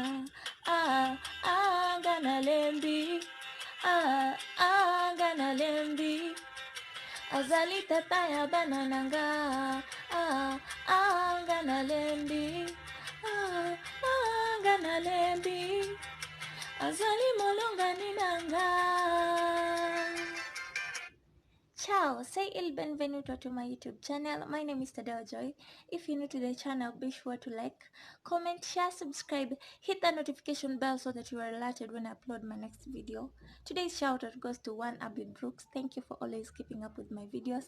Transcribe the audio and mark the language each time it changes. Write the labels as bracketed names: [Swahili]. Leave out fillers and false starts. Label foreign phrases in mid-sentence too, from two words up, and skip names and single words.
[Lingala] anga nalembi anga nalembi azali tata ya bana nanga anga nalembi anga nalembi azali molongani nanga. [English] Ciao, say [Italian] il benvenuto [English] to my YouTube channel. My name is Tadeo Joy. If you're new to the channel, be sure to like, comment, share, subscribe, hit the notification bell so that you are alerted when I upload my next video. Today's shout out goes to one Abby Brooks. Thank you for always keeping up with my videos.